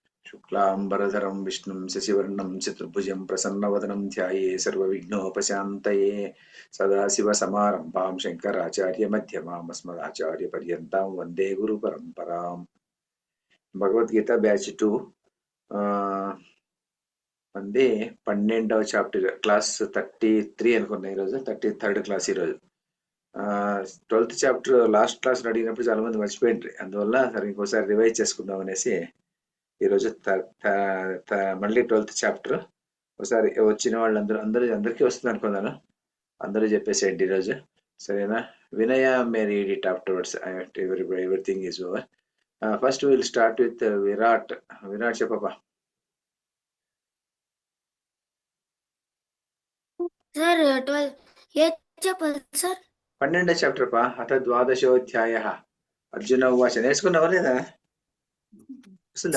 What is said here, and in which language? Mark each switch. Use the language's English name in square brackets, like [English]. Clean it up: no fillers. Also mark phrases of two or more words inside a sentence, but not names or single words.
[Sanskrit] शुक्लाम्बरधरं विष्णुं शशिवर्णं चतुर्भुजं प्रसन्नवदनं ध्याये सर्वविघ्नोपशान्तये सदाशिवसमारम्भां शङ्कराचार्यमध्यमाम् अस्मदाचार्यपर्यन्तां वन्दे गुरुपरम्पराम् भगवद्गीता [Telugu] బ్యాచ్ 2 మంది 12వ చాప్టర్ క్లాస్ 33 అనుకున్నా ఈరోజు [English] 33rd class [Telugu] ఈరోజు [English] 12th chapter last class [Telugu] అడిగినప్పుడు చాలా మంది మర్చిపోయిండ్రు అందువల్ల సరే ఇంకోసారి రివైజ్ చేసుకుందాం అనేసి ఈరోజు మళ్ళీ [English] 12th chapter [Telugu] ఒకసారి వచ్చిన వాళ్ళందరూ అందరికీ వస్తుంది అనుకున్నాను అందరూ చెప్పేసేయండి ఈరోజు సరేనా [English] Vinay may read it afterwards everything is over first will start with Virat [Telugu] చెప్పప్పా సార్ 12 ఏ చెప్పాలి సార్ 12వ చాప్టర్ పా [Sanskrit] అథ ద్వాదశోధ్యాయ అర్జున ఉవాచ [Telugu] నేర్చుకున్నావా లేదా వస్తుందా